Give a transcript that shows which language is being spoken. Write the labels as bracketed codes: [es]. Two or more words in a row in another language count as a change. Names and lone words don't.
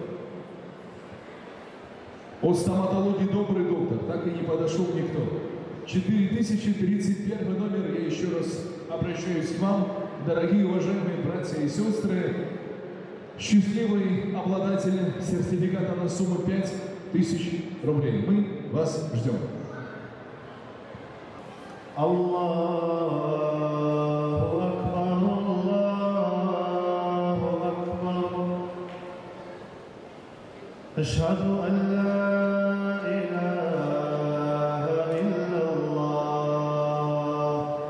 [ru] От стоматологии «Добрый доктор», так и не подошел никто. 4031 номер, я еще раз обращаюсь к вам, дорогие уважаемые братья и сестры. Счастливый обладатель сертификата на сумму 5000 рублей. Мы вас ждем. [ar] الله أكبر، الله أكبر. أشهد أن لا إله إلا الله.